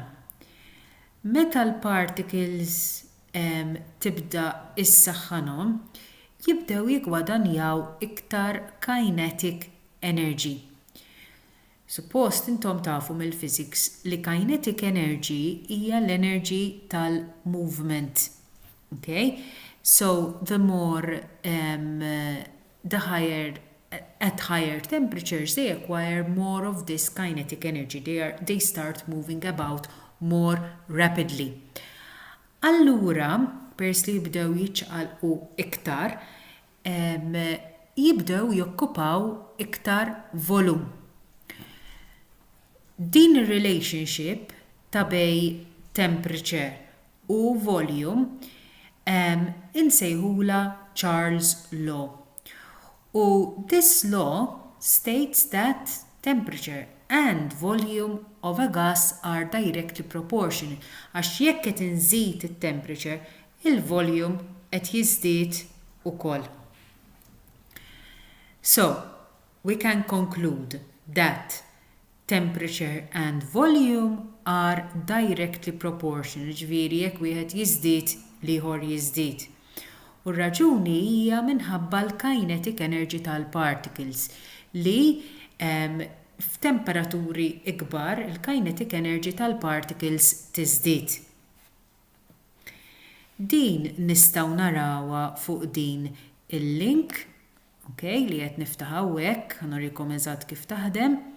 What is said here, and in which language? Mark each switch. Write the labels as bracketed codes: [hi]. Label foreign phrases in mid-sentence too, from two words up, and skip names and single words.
[mt] Meta l-particles tibda issaħħanhom, jibdew jiggwadanjaw iktar [en] kinetic energy. [mt] Suppost intom tafu mill-physics li [en] kinetic energy [mt] hija l-energy tal-movement. Okay? [en] So the more at higher temperatures they acquire more of this kinetic energy. They start moving about more rapidly. [mt] Allura, pers li jibdew jiċċaqalqu iktar, jibdew jokkupaw iktar volum. Din ir-relationship ta' bej temperature u volume insejħula Charles law. [en] U this law states that temperature and volume of a gas are directly proportional. [mt] Għax jekk qed inżid it-temperature, il-volume qed jiżdied ukoll. [en] So, we can conclude that temperature and volume are directly proportional, [mt] ġifieri jekk wieħed jiżdied l-ieħor jiżdied. U r-raġuni hija minħabba l- [en] kinetic energy [mt] tal-particles li f'temperaturi ikbar il- [en] kinetic energy [mt] tal-particles tiżdied. Din nistgħu narawha fuq din il-link, okay, li qed niftaħ hawnhekk, ħanurikom eżatt kif taħdem.